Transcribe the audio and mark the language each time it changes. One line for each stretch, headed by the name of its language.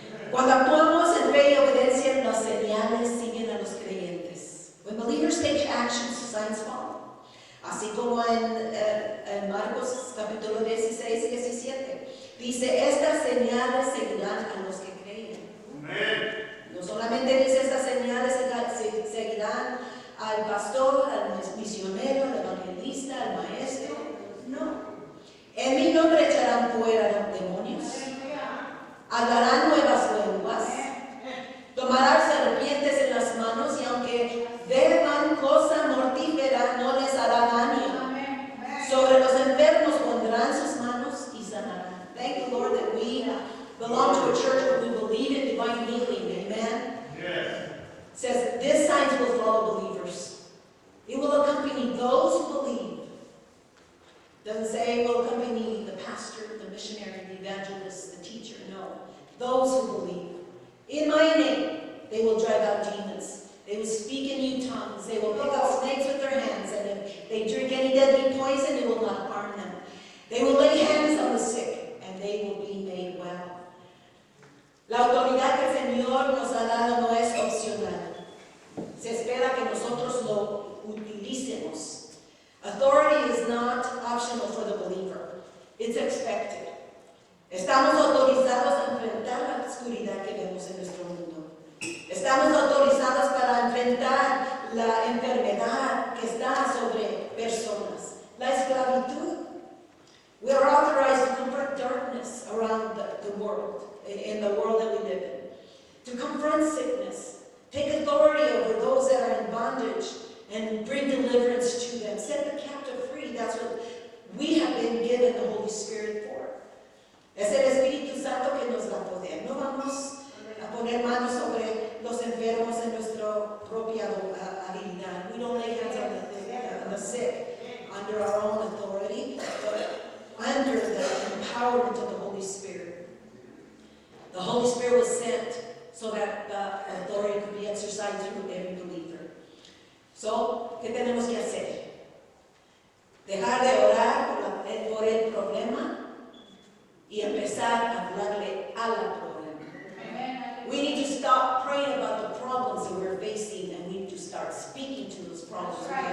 Spanish: Cuando actuamos en fe y obediencia, las señales siguen a los creyentes.
English: When believers take action, signs follow.
Spanish: Así como en Marcos capítulo 16, 17. Dice, estas señales seguirán a los que creen. Amén. No solamente dice estas señales seguirán al pastor, al misionero, al evangelista, al maestro. No. En mi nombre echarán fuera demonios. Hablarán nuevas lenguas. Tomarán serpientes en las manos y aunque beban cosa mortífera no les hará daño. Sobre los enfermos pondrán sus manos y sanarán.
English: Thank you, Lord, that we belong to a church where we believe in divine healing. Amen. Yes. It says, these signs will follow believers. It will accompany those who believe. Doesn't say it will accompany the pastor, the missionary, the evangelist, the teacher. No. Those who believe. In my name, they will drive out demons. They will speak in new tongues. They will pick up snakes with their hands. And if they drink any deadly poison, it will not harm them. They will lay hands on the sick, and they will be made well.
Spanish: La autoridad que el Señor nos ha dado no es opcional. Se espera que nosotros lo utilicemos.
English: Authority is not optional for the believer. It's expected.
Spanish: Estamos autorizados a enfrentar la oscuridad que vemos en nuestro mundo. Estamos autorizados para enfrentar la enfermedad que está sobre personas. La esclavitud.
English: We are authorized to confront darkness around the world, in the world that we live in. To confront sickness. Take authority over those that are in bondage and bring deliverance to them. Set the captive free. That's what we have been given the Holy Spirit for.
Spanish: Es el Espíritu Santo que nos da poder. No vamos a poner manos sobre los enfermos en nuestra propia habilidad.
English: We don't lay hands on the sick under our own authority, but under the empowerment of the Holy Spirit. The Holy Spirit was sent so that the authority could be exercised through every believer.
Spanish: So, ¿qué tenemos que hacer? Dejar de orar por el problema y empezar a hablarle a la problema.
English: We need to stop praying about the problems that we're facing and we need to start speaking to those problems.